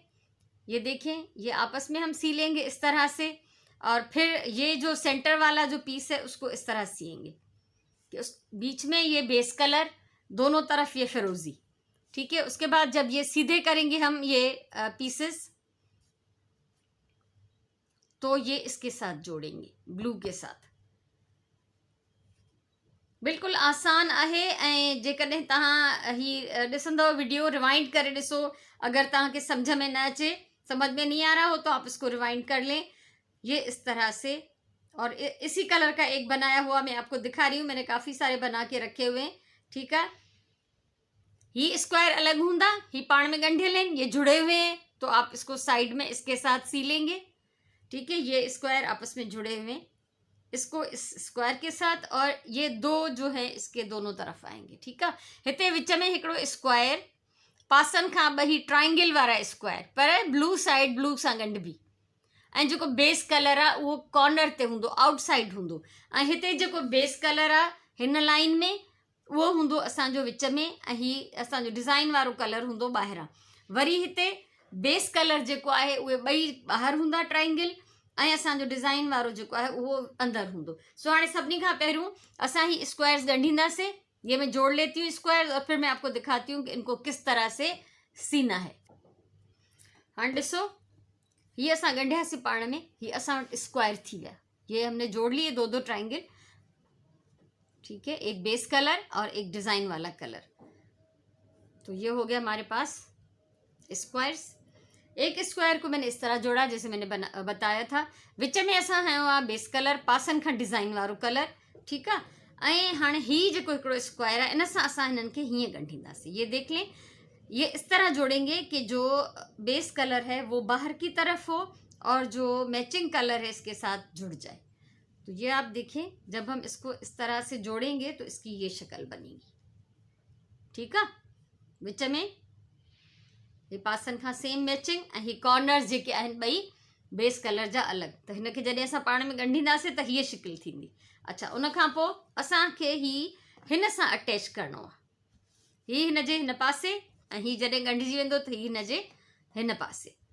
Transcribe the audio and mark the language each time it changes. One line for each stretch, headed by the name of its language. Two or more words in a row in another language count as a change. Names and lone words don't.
Hindi: ये देखें, ये आपस में हम सी लेंगे इस तरह से, और फिर ये जो सेंटर वाला जो पीस है उसको इस तरह सिएंगे कि उस बीच में ये बेस कलर, दोनों तरफ ये फिरोजी, ठीक है। उसके बाद जब ये सीधे करेंगे हम ये पीसेस, तो ये इसके साथ जोड़ेंगे ब्लू के साथ।
Sindhi: बिल्कुल आसान आहे, ऐं जेकॾहिं तव्हां ही ॾिसंदव वीडियो, रिवाइंड करे ॾिसो। अगर तव्हांखे समझ में न अचे,
Hindi: समझ में नहीं आ रहा हो, तो आप इसको रिवाइंड कर लें। ये इस तरह से, और इसी कलर का एक बनाया हुआ मैं आपको दिखा रही हूँ, मैंने काफ़ी सारे बना के रखे हुए हैं, ठीक है।
Sindhi: ही स्क्वायर अलग होंदा, ही पाण में गंढे
Hindi: लें, ये जुड़े हुए हैं, तो आप इसको साइड में इसके साथ सी लेंगे, ठीक है। ये स्क्वायर आपस में जुड़े हुए हैं, इसको इस स्क्वायर के साथ, और ये दो जो है इसके दोनों तरफ आएंगे। ठीक है,
Sindhi: हिते विच में हिकिड़ो स्क्वायर, पासनि खां ॿई ट्राइंगल वारा स्क्वायर, पर ब्लू साइड ब्लू सां गंढिबी, ऐं जेको बेस कलर आहे उहो कॉर्नर ते हूंदो, आउटसाइड हूंदो, ऐं हिते जेको बेस कलर आहे हिन लाइन में उहो हूंदो असांजो विच में, ऐं हीउ असांजो डिज़ाइन वारो कलर हूंदो ॿाहिरां। वरी हिते बेस कलर जेको आहे उहे ॿई ॿाहिरि हूंदा ट्राइंगल, ऐं असांजो डिज़ाइन वारो जेको आहे उहो अंदरि हूंदो। सो हाणे सभिनी खां पहिरियों असां ही स्क्वायर्स ॻंढींदासीं।
Hindi: ये मैं जोड़ लेती हूँ स्क्वायर, और फिर मैं आपको दिखाती हूँ कि इनको किस तरह से सीना है।
Sindhi: हाँ ॾिसो, ये असां ॻंढियासीं पाण में, ये असां वटि स्क्वायर थी विया।
Hindi: ये हमने जोड़ लिए दो दो ट्राइंगल। ठीक है, एक बेस कलर और एक डिज़ाइन वाला कलर। तो ये हो गया हमारे पास स्क्वायर्स। एक स्क्वायर को मैंने इस तरह जोड़ा जैसे मैंने बताया था।
Sindhi: विच में असां हयो आहे बेस कलर, पासनि खां डिज़ाइन वारो कलर। ठीक आहे, ऐं हाणे हीउ जेको हिकिड़ो स्क्वायर आहे इन सां असां हिननि खे हीअं ॻंढींदासीं।
Hindi: ये देख लें, ये इस तरह जोड़ेंगे कि जो बेस कलर है वो बाहर की तरफ हो और जो मैचिंग कलर है इसके साथ जुड़ जाए। तो ये आप देखें, जब हम इसको इस तरह से जोड़ेंगे तो इसकी ये शक्ल बनेगी। ठीक है,
Sindhi: विच में ये पासनि खां सेम मैचिंग, ऐं ही कॉर्नर्स जेके आहिनि ॿई बेस कलर जा अलॻि। त हिनखे जॾहिं असां पाण में ॻंढींदासीं त हीअ शिकिल थींदी। अच्छा, उन खां पोइ असांखे ही हिन सां अटैच करिणो आहे। ही हिन जे हिन पासे, ऐं ही जॾहिं ॻंढिजी वेंदो त ही हिन जे हिन पासे।